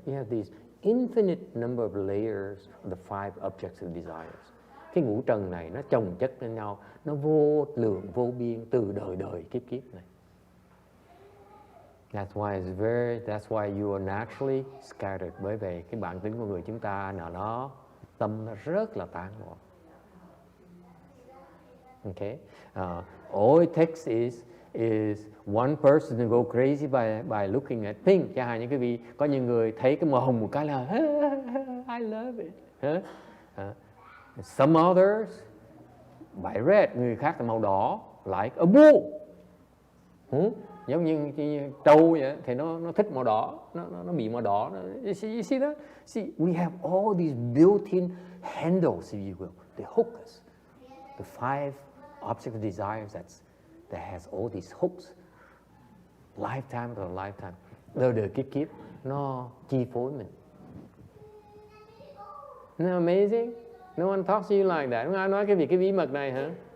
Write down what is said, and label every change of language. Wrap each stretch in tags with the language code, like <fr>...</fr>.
<en>You have these infinite number of layers of the five objects of desires.</en> <vi>Cái ngũ trần này nó chồng chất lên nhau, nó vô lượng vô biên từ đời kiếp kiếp này.</vi> <en>That's why you are naturally scattered.</en> <vi>Bởi vì cái bản tính của người chúng ta nào đó tâm nó rất là tán loạn.</vi> <en>Okay, all it takes is one person to go crazy by looking at pink.</en> <vi>Chẳng hạn như cái vị có những người thấy cái màu hồng một cái là</vi> <en>I love it. Some others by red,</en> <vi>người khác là màu đỏ,</vi> <en>like a bull.</en> <vi>Giống như trâu vậy, thì nó thích màu đỏ, nó bị màu đỏ.</vi> <en>You see that? See, we have all these built-in handles, if you will. They hook us. The five objects of desires that has all these hooks. Lifetime after lifetime.</en> <vi>Đời kiếp kiếp, nó chi phối mình.</vi> <en>Isn't that amazing? No one talks to you like that.</en> <vi>Không ai nói cái bí mật này hả?</vi>